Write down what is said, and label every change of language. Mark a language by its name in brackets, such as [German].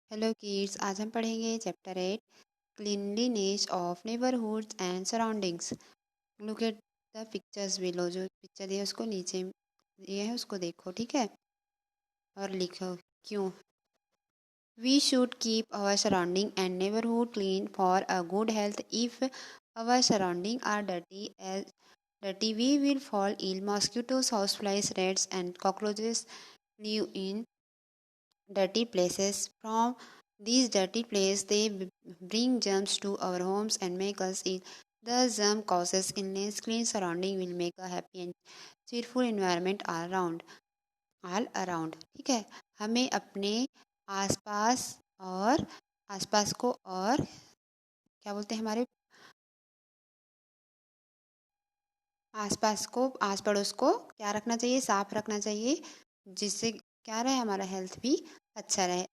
[Hindi] Hello kids, आज हम पढ़ेंगे chapter 8 cleanliness of neighbourhoods and surroundings. [English] Look at the pictures below. [Hindi] जो picture दिया है उसको नीचे दिए है उसको देखो, ठीक है, और लिखो क्यों। [English] We should keep our surrounding and neighbourhood clean for a good health. If our surrounding are dirty we will fall ill. Mosquitoes, houseflies, rats and cockroaches live in dirty places. From these dirty places, they bring germs to our homes and make us ill. The germ causes illness. Clean surrounding will make a happy and cheerful environment all around. [Hindi] ठीक है, हमें अपने आसपास और आसपास को और क्या बोलते हैं, हमारे आसपास को, आस पड़ोस को क्या रखना चाहिए, साफ रखना चाहिए, जिससे क्या रहे, हमारा हेल्थ भी अच्छा रहे।